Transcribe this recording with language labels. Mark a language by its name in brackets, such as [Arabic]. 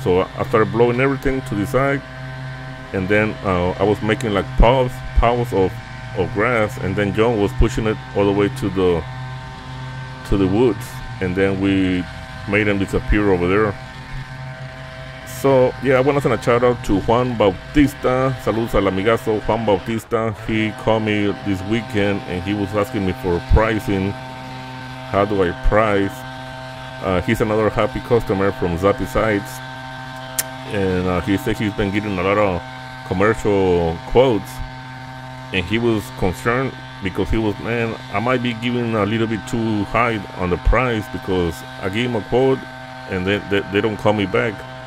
[English] So I started blowing everything to the side, and then I was making like piles of grass, and then John was pushing it all the way to the woods, and then we made them disappear over there. So yeah, I want to send a shout out to Juan Bautista. [Spanish] Saludos al amigazo Juan Bautista. [English] He called me this weekend and he was asking me for pricing. How do I price? He's another happy customer from Zappy Sites, and he said he's been getting a lot of commercial quotes, and he was concerned because he was, man, I might be giving a little bit too high on the price because I gave him a quote and then they don't call me back.